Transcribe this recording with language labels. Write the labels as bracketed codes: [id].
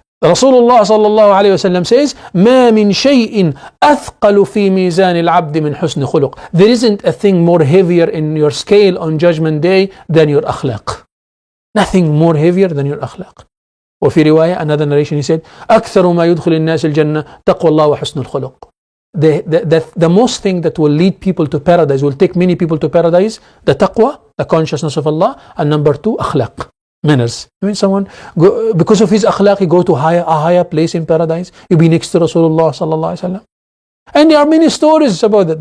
[ar] Rasulullah sallallahu alayhi wa sallam [en] says, [ar] ما من شيء أثقل في ميزان العبد من حسن خلق. [en] There isn't a thing more heavier in your scale on Judgment Day than your akhlaq. Nothing more heavier than your akhlaq. [ar] وفي رواية, [en] another narration, he said, [ar] أكثر ما يدخل الناس الجنة تقوى الله وحسن الخلق. [en] The most thing that will lead people to paradise, will take many people to paradise, the taqwa, the consciousness of Allah, and number two, akhlaq, manners. I mean, someone, because of his akhlaq, he go to a higher place in paradise. You be next to Rasulullah sallallahu alaihi wasallam. And there are many stories about that.